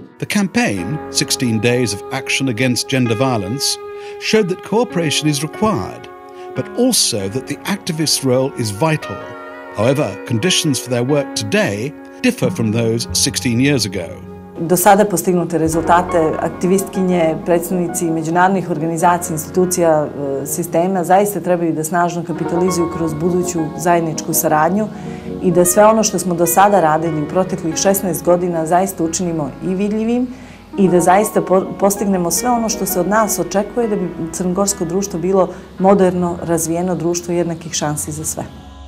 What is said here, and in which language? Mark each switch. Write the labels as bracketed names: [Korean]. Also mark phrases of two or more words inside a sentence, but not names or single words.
[English] The campaign, 16 Days of Action Against Gender Violence, showed that cooperation is required, but also that the activist's role is vital. However, conditions for their work today differ from those 16 years ago. [Serbian] Do sada postignute rezultate aktivistkinje, predstavnici međunarodnih organizacija, institucija, sistema zaista trebaju da snažno kapitalizuju kroz buduću zajedničku saradnju i da sve ono što smo do sada radili u proteklih 16 godina zaista učinimo i vidljivim i da zaista postignemo sve ono što se od nas očekuje da bi crnogorsko društvo bilo moderno, razvijeno društvo jednakih šansi za sve.